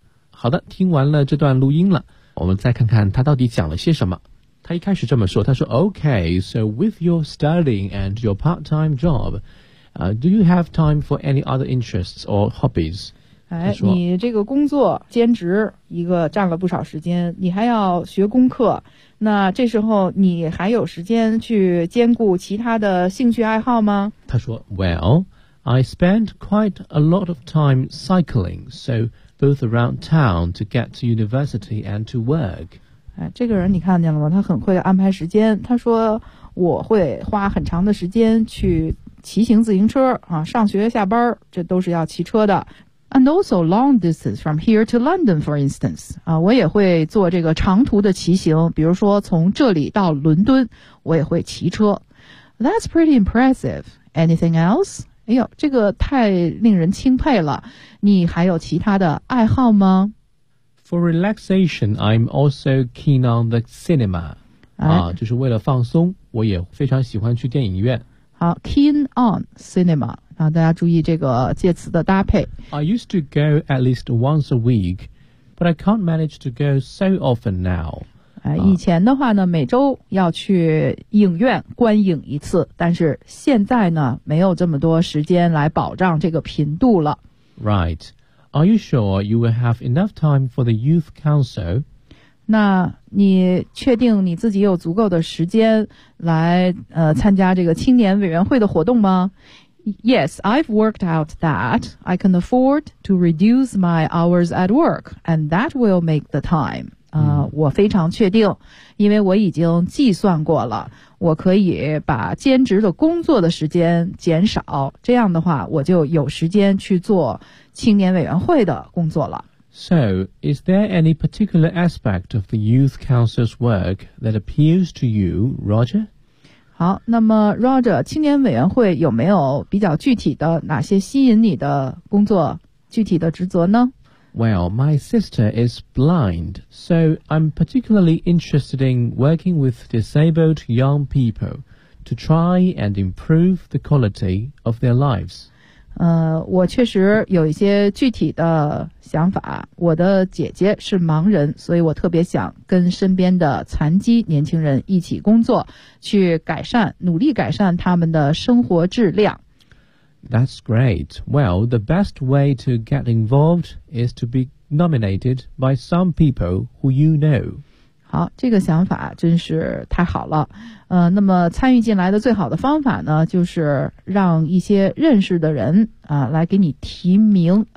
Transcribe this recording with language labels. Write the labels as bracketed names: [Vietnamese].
[Chinese] 好的，听完了这段录音了，我们再看看他到底讲了些什么。他一开始这么说，他说 [English] Okay, so with your studying and your part-time job, do you have time for any other interests or hobbies? [Chinese] 哎，你这个工作兼职一个占了不少时间，你还要学功课，那这时候你还有时间去兼顾其他的兴趣爱好吗？他说 [English] Well,I spend quite a lot of time cycling, so both around town to get to university and to work. [Chinese] 哎，这个人你看见了吗？他很会安排时间。他说我会花很长的时间去骑行自行车啊，上学下班这都是要骑车的。 [English] And also long distance from here to London, for instance. [Chinese] 啊，我也会做这个长途的骑行，比如说从这里到伦敦，我也会骑车。 [English] That's pretty impressive. Anything else? [Chinese] 哎呦，这个太令人钦佩了。你还有其他的爱好吗 [English] ？For relaxation, I'm also keen on the cinema. [Chinese] 啊，就是为了放松，我也非常喜欢去电影院。好 ， [English] keen on cinema [Chinese] 啊，大家注意这个介词的搭配。 [English] I used to go at least once a week, but I can't manage to go so often now. [Chinese] 以前的话呢，每周要去影院观影一次，但是现在呢，没有这么多时间来保障这个频度了。 [English] Right. Are you sure you will have enough time for the Youth Council? [Chinese] 那你确定你自己有足够的时间来参加这个青年委员会的活动吗？ [English] Yes, I've worked out that I can afford to reduce my hours at work, and that will make the time. [Chinese] 我非常确定，因为我已经计算过了，我可以把兼职的工作的时间减少，这样的话我就有时间去做青年委员会的工作了。 [English] So, is there any particular aspect of the Youth Council's work that appeals to you, Roger? [Chinese] 好，那么 Roger, 青年委员会有没有比较具体的哪些吸引你的工作具体的职责呢？ [English] Well, my sister is blind, so I'm particularly interested in working with disabled young people to try and improve the quality of their lives. [Chinese] 我确实有一些具体的想法。我的姐姐是盲人，所以我特别想跟身边的残疾年轻人一起工作，去改善，努力改善他们的生活质量。 [English] That's great. Well, the best way to get involved is to be nominated by some people who you know. [Chinese] 好，这个想法真是太好了。那么参与进来的最好的方法呢，就是让一些认识的人来给你提名。